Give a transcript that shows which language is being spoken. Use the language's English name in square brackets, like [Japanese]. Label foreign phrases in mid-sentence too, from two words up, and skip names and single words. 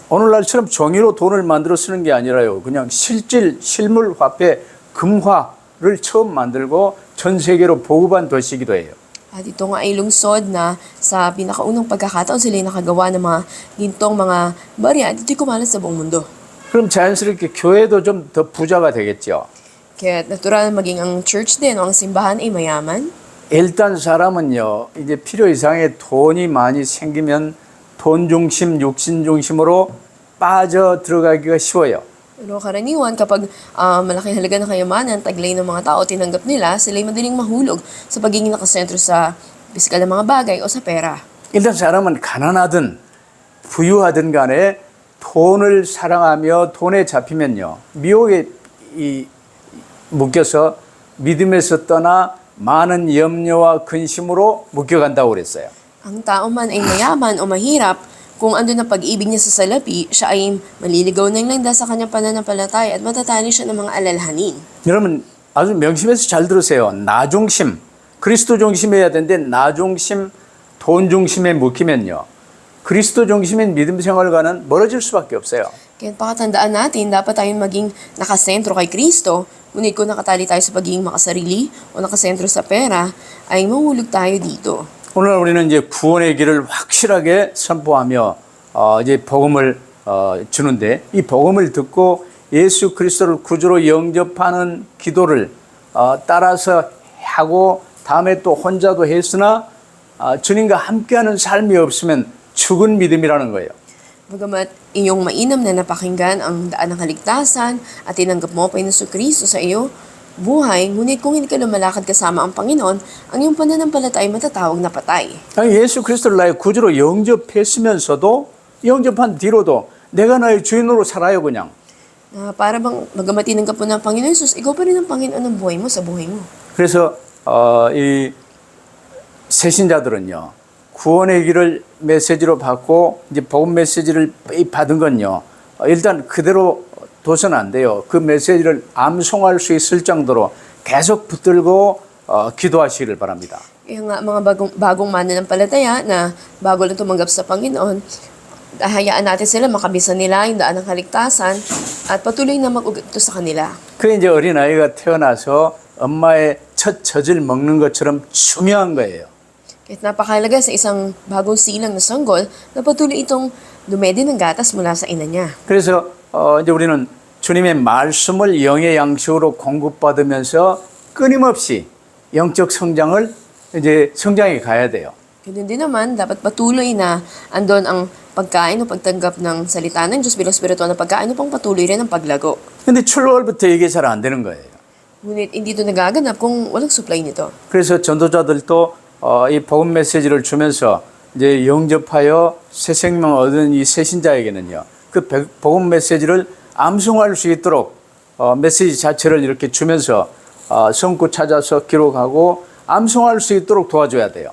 [Korean] 오늘날처럼 종이로 돈을 만들어 쓰는 게 아니라요. 그냥 실물 화폐, 금화를 처음 만들고 전 세계로 보급한 도시이기도 해요. [Filipino] At ito nga ay lungsod na sa pinakaunang pagkakataon sila nakagawa ng mga gintong mga barya at ito'y kumalat sa buong mundo. [Korean] 그럼 자연스럽게 교회도 좀 더 부자가 되겠죠. [Filipino] Kaya natural maging ang church din o ang simbahan ay mayaman. [Korean] 일단 사람은요, 이제 필요 이상의 돈이 많이 생기면 돈 중심, 육신 중심으로 빠져 들어가기가 쉬워요. [Filipino] Pero karaniwan kapag malaking halaga ng kayamanan, taglay ng mga tao, tinanggap nila, sila'y madaling mahulog sa pagiging nakasentro sa pisikal na mga bagay o sa pera. [Korean] 일단 사람은 가난하든 부유하든 간에 돈을 사랑하며 돈에 잡히면요, 미혹에 묶여서 믿음에서 떠나 많은 염려와 근심으로 묶여간다고 그랬어요. [Filipino] Ang tao man ay mayaman o mahirap, kung andun ang pag-ibig niya sa salapi, siya ay maliligaw ng landas sa kanyang pananampalataya at matatali siya ng mga alalhanin. [Korean] 여러분 아주 명심해서 잘 들으세요. 나 중심, 그리스도 중심해야 되는데 나 중심, 돈 중심에 묶이면요, 그리스도 중심인 믿음 생활과는 멀어질 수밖에 없어요. [Filipino] Kaya pakatandaan natin, dapat tayong maging nakasentro kay Kristo. Ngunit kung nakatali tayo sa pagiging makasarili o nakasentro sa pera, ay mahulog tayo dito. [Korean] 오늘 우리는 이제 구원의 길을 확실하게 선포하며 이제 복음을 주는데, 이 복음을 듣고 예수 그리스도를 구주로 영접하는 기도를 따라서 하고 다음에 또 혼자도 했으나 주님과 함께하는 삶이 없으면 죽은 믿음이라는 거예요. [Filipino] Bagamat inyong mainam na napakinggan ang daan ng kaligtasan at tinanggap mo pa Hesus Kristo sa iyo, buhay, ngunit kung hindi ka lumalakad kasama ang Panginoon, ang iyong pananampalataya ay matatawag na patay. [Korean] 아니, 예수 그리스도를 나의 구주로 영접했으면서도 영접한 뒤로도 내가 나의 주인으로 살아요 그냥. [Filipino] Para bang bagamat tinanggap mo ng Panginoon Hesus, ikaw pa rin ang Panginoon ng buhay mo sa buhay mo. [Korean] 그래서 이 새신자들은요, 구원의 길을 메시지로 받고 이제 복음 메시지를 받은 건요, 일단 그대로 둬서는 안 돼요. 그 메시지를 암송할 수 있을 정도로 계속 붙들고 기도하시기를 바랍니다. [Filipino] Kaya nga mga bagong mananampalataya na bago lang tumanggap sa Panginoon, hayaan natin sila makabisa nila yung daan ng kaligtasan at patuloy na mag-ugat sa kanila. [Korean] 그게 이제 어린아이가 태어나서 엄마의 첫 젖을 먹는 것처럼 중요한 거예요. [Filipino] Kahit napakahalaga sa isang bagong silang na sanggol na patuloy itong dumedi ng gatas mula sa ina niya. [Korean] 그래서 이제 우리는 주님의 말씀을 영의 양식으로 공급받으면서 끊임없이 영적 성장을 이제 성장해 가야 돼요. [Filipino] Ganun din naman, dapat patuloy na andon ang pagkain o pagtanggap ng salita ng Diyos bilang spiritual na pagkain upang patuloy rin ang paglago. [Korean] 근데 출발부터 이게 잘 안 되는 거예요. [Filipino] Ngunit hindi ito nagaganap kung walang supply nito. [Korean] 그래서 전도자들도 이 복음 메시지를 주면서 이제 영접하여 새 생명 얻은 이 새신자에게는요, 그 복음 메시지를 암송할 수 있도록 메시지 자체를 이렇게 주면서 성구 찾아서 기록하고 암송할 수 있도록 도와줘야 돼요.